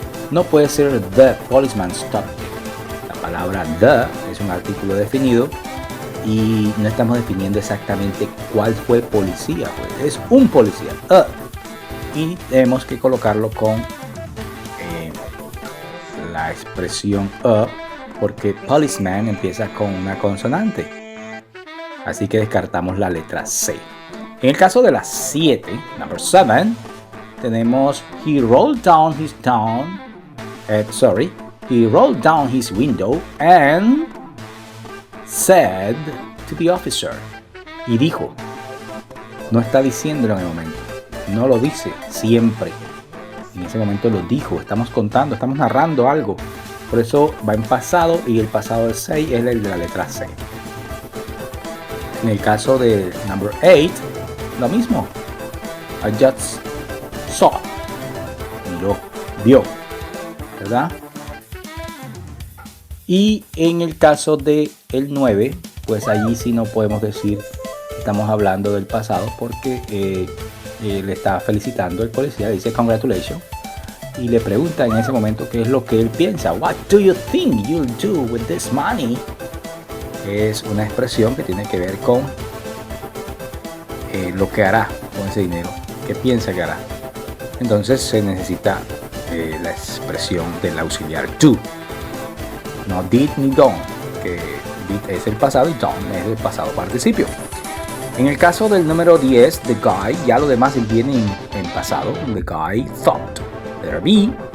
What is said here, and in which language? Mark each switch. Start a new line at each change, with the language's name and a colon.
Spanish: No puede ser
English: the policeman stopped.
Spanish: La palabra the es un artículo definido y no estamos definiendo exactamente cuál fue el policía. Pues. Es un policía, y tenemos que colocarlo con la expresión porque policeman empieza con una consonante. Así que descartamos la letra C. En el caso de la 7,
English: number 7,
Spanish: tenemos
English: he rolled down his window and said to the officer.
Spanish: Y dijo. No está diciéndolo en el momento. No lo dice siempre. En ese momento lo dijo. Estamos contando, estamos narrando algo. Por eso va en pasado y el pasado del 6 es el de la letra C. En el caso de number 8, lo mismo.
English: I just saw.
Spanish: Miró, vio. ¿Verdad? Y en el caso de el 9, pues allí sí no podemos decir que estamos hablando del pasado porque le está felicitando el policía, dice congratulations. Y le pregunta en ese momento qué es lo que él piensa.
English: What do you think you'll do with this money?
Spanish: Es una expresión que tiene que ver con lo que hará con ese dinero, qué piensa que hará. Entonces se necesita la expresión del auxiliar do. no did ni don't, que did es el pasado y don't es el pasado participio. En el caso del número 10,
English: the guy,
Spanish: ya lo demás viene en pasado.
English: The guy thought there be.